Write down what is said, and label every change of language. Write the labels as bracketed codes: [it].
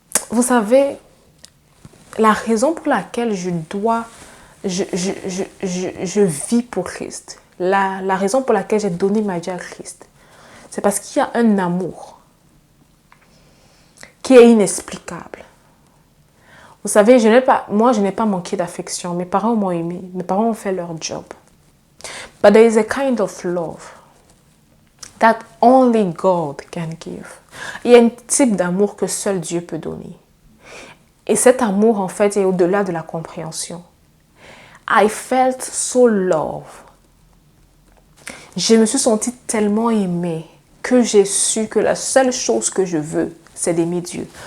[fr] Vous savez, la raison pour laquelle je vis pour Christ, la raison pour laquelle j'ai donné ma vie à Christ, c'est parce qu'il y a un amour qui est inexplicable. Vous savez, moi, je n'ai pas manqué d'affection. Mes parents m'ont aimé. Mes parents ont fait leur job. [en] But there is a kind of love that only God can give. [fr] Il y a un type d'amour que seul Dieu peut donner. Et cet amour, en fait, est au-delà de la compréhension. [en] I felt so loved. [fr] Je me suis sentie tellement aimée que j'ai su que la seule chose que je veux, c'est d'aimer Dieu.